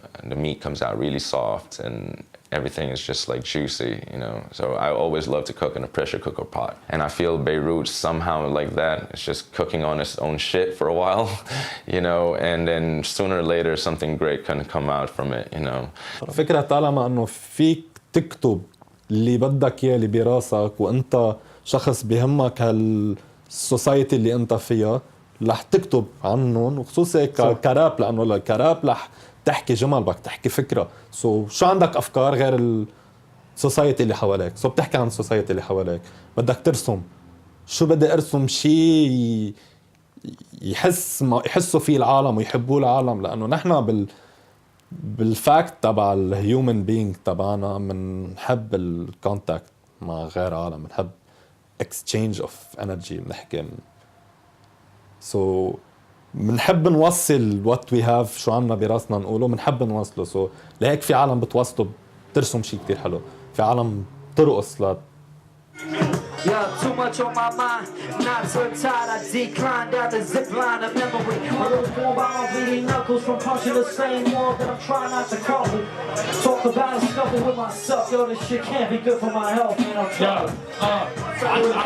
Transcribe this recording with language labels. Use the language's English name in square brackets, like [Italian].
[English] The meat comes out really soft and everything is just like juicy, you know. So I always love to cook in a pressure cooker pot. And I feel Beirut somehow like that. It's just cooking on its own shit for a while, you know, and then sooner or later something great can come out from it, you know. [Arabic] فكرة طالما انه فيك تكتب اللي بدك اياه اللي براسك وانت شخص بيهمك هالسوسايتي اللي انت فيها رح تكتب عنهم وخصوصي كراب لانه الكراب رح تحكي جمل بدك تحكي فكره شو عندك افكار غير السوسايتي اللي حواليك بتحكي عن السوسايتي اللي حواليك بدك ترسم شو بدي ارسم شيء يحسوا فيه العالم ويحبوه العالم لانه نحن بالفاكت تبع الهيومن بينج تبعنا بنحب الكونتاكت مع غير عالم بنحب [English] exchange of energy [Arabic] بنحكي بنحب نوصل [English] what we have [Arabic] شو عنا براسنا نقوله بنحب نوصله لهيك في عالم بتوصله بترسم شيء كتير حلو في عالم بترقص [English] Yeah, too much on my mind, not so tired, I decline down the zip line of memory. I was born by my bleeding knuckles from punching the same wall that I'm trying not to crumble. Talk about a scuffle with myself, yo, this shit can't be good for my health, man, I'm trying.